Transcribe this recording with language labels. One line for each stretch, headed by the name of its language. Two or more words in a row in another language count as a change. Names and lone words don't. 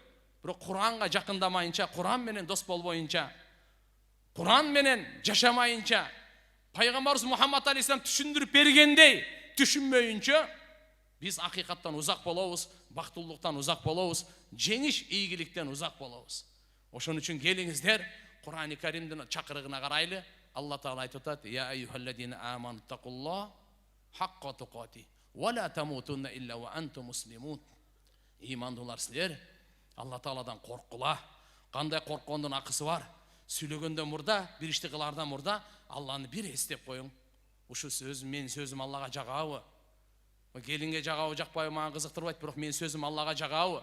Kyrgyz: Бирок Куранга жакындамайынча, Куран менен дос болбоюнча, Куран менен жашамайынча, Пайгамбарыбыз Мухаммад алейхиссалам түшүндүрүп бергендей түшүнмөйүнчө, биз акыйкаттан узак болобуз, бактылуулуктан узак болобуз, жеңиш ийгиликтен узак болобуз. Ошон үчүн келиңиздер, Куран-ы Каримдин чакырыгына карайлы. Алла Таала айтып атат:
Arabic: "يا أيها الذين آمنوا اتقوا الله حق تقاته ولا تموتن إلا وأنتم مسلمون."
Kyrgyz: Имандуулар силер, Алла Тааладан коркула. Кандай корккондун акысы бар? Сүйлөгөндөн мурда, бир ишти кылаардан мурда Алланы бир эстеп коюң. Ушу сөз менин сөзүм Аллага жагабы? Келинге жагабы, жакпайбы мага кызыктырбайт, бирок менин сөзүм Аллага жагабы?